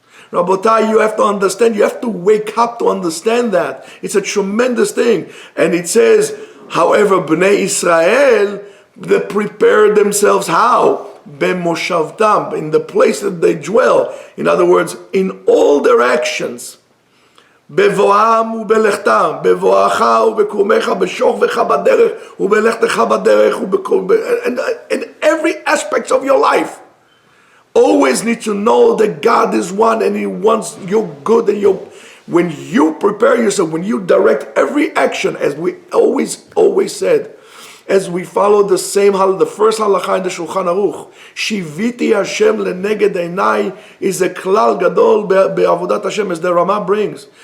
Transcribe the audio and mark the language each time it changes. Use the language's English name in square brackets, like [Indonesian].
[English] Rabotai, you have to understand, you have to wake up to understand that. It's a tremendous thing. And it says, however, Bnei Israel, they prepare themselves how? B'moshavtam, in the place that they dwell. In other words, in all their actions. [Hebrew] בבואם ובלכתם, בבואך ובקומך, בשוכבך בדרך ובלכתך בדרך [English] in every aspect of your life. Always need to know that God is one and He wants your good, and when you prepare yourself, when you direct every action, as we always said, as we follow the same halakha, the first halakha in the Shulchan Aruch, [Hebrew] Shiviti Hashem leneged einai, [English] is a klal gadol be'avodat Hashem, as the Rama brings.